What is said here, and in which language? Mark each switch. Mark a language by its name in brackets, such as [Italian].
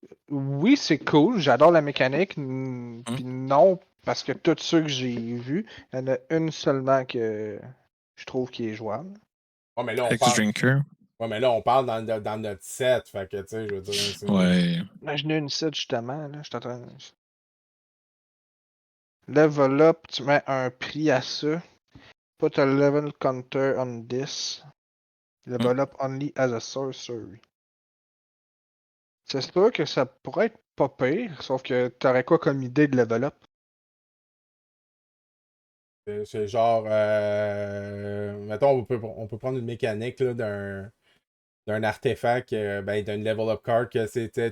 [French] Oui, c'est cool, j'adore la mécanique, puis non, parce que tous ceux que j'ai vus, il y en a une seulement que je trouve qui est jouable. Ouais, mais là, on Hex parle. Drinker. Ouais, mais là, on parle dans notre set. Fait que, tu sais, je veux dire. Ouais. Imaginez une set justement, là, je t'entends. Level up, tu mets un prix à ça. [English] Put a level counter on this. Level up only as a sorcery. [French] C'est sûr que ça pourrait être pas pire, sauf que t'aurais quoi comme idée de level up? C'est genre. Mettons, on peut prendre une mécanique là, d'un artefact, d'un level up card, que c'était.